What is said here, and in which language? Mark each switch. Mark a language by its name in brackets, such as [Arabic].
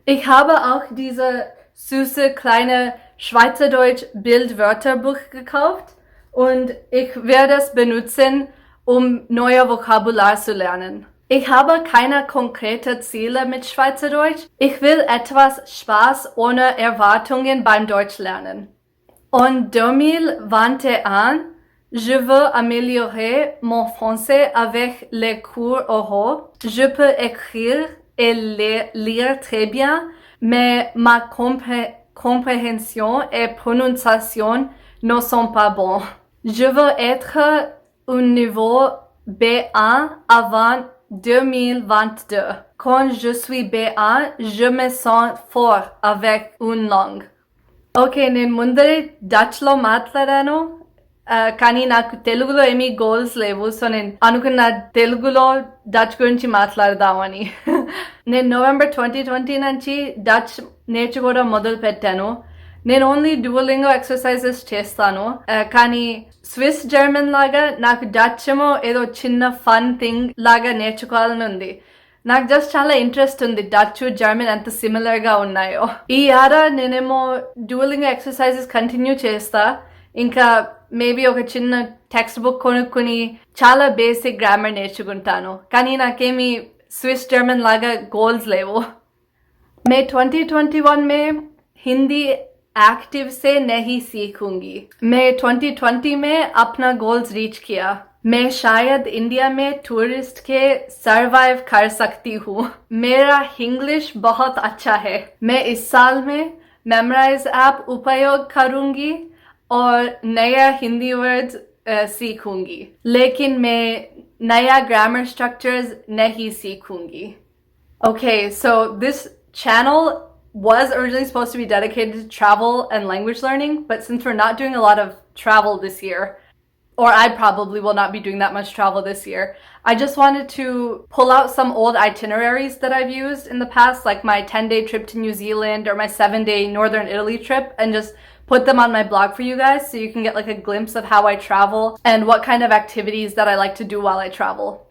[German] Ich habe auch diese süße kleine Schweizerdeutsch Bildwörterbuch gekauft und ich werde es benutzen, um neue Vokabular zu lernen. Ich habe keine konkreten Ziele mit Schweizerdeutsch. Ich will etwas Spaß ohne Erwartungen beim Deutschlernen. [French] En 2021, je veux améliorer mon français avec les cours oraux. Je peux écrire et lire très bien, mais ma compréhension et prononciation ne sont pas bons. Je veux être au niveau B1 avant 2022. Quand je suis B1, je me sens fort avec une langue. [Telugu] Okay, నేను ముందరే డచ్లో మాట్లాడాను, కానీ నాకు తెలుగులో ఏమీ goals లేవు. So నేను అనుకున్న తెలుగులో డచ్ గురించి మాట్లాడదామని. నేను నవంబర్ 2020 నుంచి డచ్ నేర్చుకోవడం మొదలు పెట్టాను. నేను ఓన్లీ డ్యూలింగో ఎక్సర్సైజెస్ చేస్తాను, కానీ స్విస్ జర్మన్ లాగా నాకు డచ్ ఏమో ఏదో చిన్న ఫన్ థింగ్ లాగా నేర్చుకోవాలని ఉంది. నాకు జస్ట్ చాలా ఇంట్రెస్ట్ ఉంది డచ్ జర్మన్ ఎంత సిమిలర్ గా ఉన్నాయో. ఈ ఏడా నేనేమో డ్యూలింగ్ ఎక్సర్సైజెస్ కంటిన్యూ చేస్తా. ఇంకా మేబీ ఒక చిన్న టెక్స్ట్ బుక్ కొనుక్కుని చాలా బేసిక్ గ్రామర్ నేర్చుకుంటాను, కానీ నాకేమీ స్విస్ జర్మన్ లాగా గోల్స్ లేవు. [Hindi] मैं 2021 में हिंदी एक्टिव से नहीं सीखूंगी. मैं 2020 में अपना गोल्स रीच किया. मैं शायद इंडिया में टूरिस्ट के सरवाइव कर सकती हूँ. मेरा इंग्लिश बहुत अच्छा है. मैं इस साल में मेमोराइज ऐप उपयोग करूंगी और नया हिंदी वर्ड्स सीखूंगी, लेकिन मैं नया ग्रामर स्ट्रक्चर्स नहीं सीखूंगी. [English] Okay, so this channel was originally supposed to be dedicated to travel and language learning, but since we're not doing a lot of travel this year, or I probably will not be doing that much travel this year, I just wanted to pull out some old itineraries that I've used in the past, like my 10-day trip to New Zealand or my 7-day Northern Italy trip, and just put them on my blog for you guys so you can get like a glimpse of how I travel and what kind of activities that I like to do while I travel.